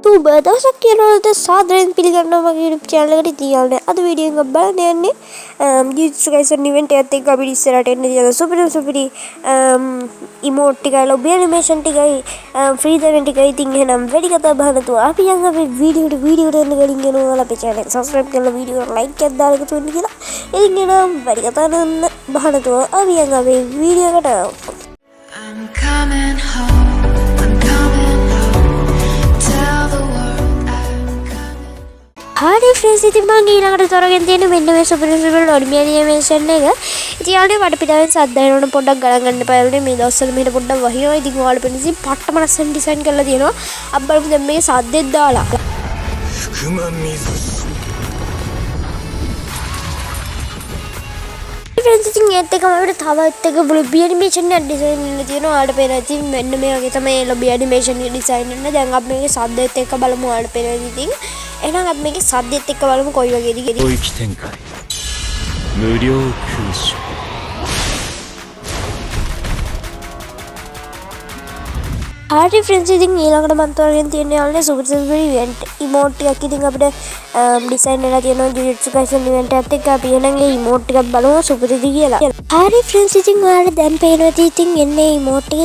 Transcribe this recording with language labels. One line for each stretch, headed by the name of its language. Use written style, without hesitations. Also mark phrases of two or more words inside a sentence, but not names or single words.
Sinhala: සුබ දවසක් කියනවාද සාදරයෙන් පිළිගන්නවා මගේ YouTube channel එකට ඉතින් අද වීඩියෝ එකක් බලන්න යන්නේ Jujutsu Kaisen event එකත් එක්ක අපිට ඉස්සරහට එන්න තියෙන සුපිරි emote ටිකයි
English: lobby animation
Sinhala: ටිකයි
English: free event
Sinhala: ටිකයි ඉතින් එහෙනම් වැඩි කතා බහ නැතුව අපි යන් අපේ වීඩියෝ එකට එන්න කලින් යනවා අපේ channel එක subscribe කරලා වීඩියෝ එක like එකක් දාලා එකතු වෙන්න කියලා. ඉතින් එහෙනම් වැඩි කතා බහ නැතුව අපි යන් අපේ වීඩියෝ එකට
English: I'm coming home.
Sinhala: හරි ෆ්‍රෙන්ඩ්ස් ඉතින් මම ඊළඟට තොරගෙන තියෙන මෙන්න මේ
English: super lobby animation
Sinhala: එක. ඉතින් යාළුවනේ වටපිටාවෙන් සද්ද එනවනම් පොඩ්ඩක් ගණන් ගන්න එපා. යාළුවනේ මේ දවස්වල මෙහෙට පොඩ්ඩක් වහිනවා. ඉතින් ඔයාලා පෙන්න ඉතින් පට්ටම ලස්සන ඩිසයින් කරලා තියෙනවා. අපි බලමු දැන් මේකේ සද්දෙත් දාලා. ෆ්‍රෙන්ඩ්ස් ඉතින් ඒත් එකම අපිට තවත් එක
English: lobby animation
Sinhala: එකක් ඩිසයින් කරලා තියෙනවා. ඔයාලට පේනවා ඉතින් මෙන්න මේ වගේ තමයි
English: lobby animation
Sinhala: එක ඩිසයින් කරන්නේ. දැන් අපි මේකේ සද්දෙත් එක්ක බලමු ඔයාලට පේනවා ඉතින්. එහෙනම් අපි මේකේ සද්දෙත් එක්ක බලමු කොයි වගේද කියලා.
Japanese: 領域展開無料空襲
Sinhala: හරි ෆ්‍රෙන්ඩ්ස් ඉතින් ඊළඟට මම තෝරගෙන තියෙන යාළුවනේ
English: super event emote
Sinhala: එකක් ඉතින් අපිට ඩිසයින් වෙලා තියෙනවා Jujutsu Kaisen ඉවෙන්ට් එකත් එක්ක අපි එහෙනම් ඒ ඉමෝට් එකක් බලමු සුපරිද කියලා. හරි ෆ්‍රෙන්ඩ්ස් ඉතින් ඔයාලට දැන් පේනවා ඉතින් එන්නේ ඉමෝට් එක.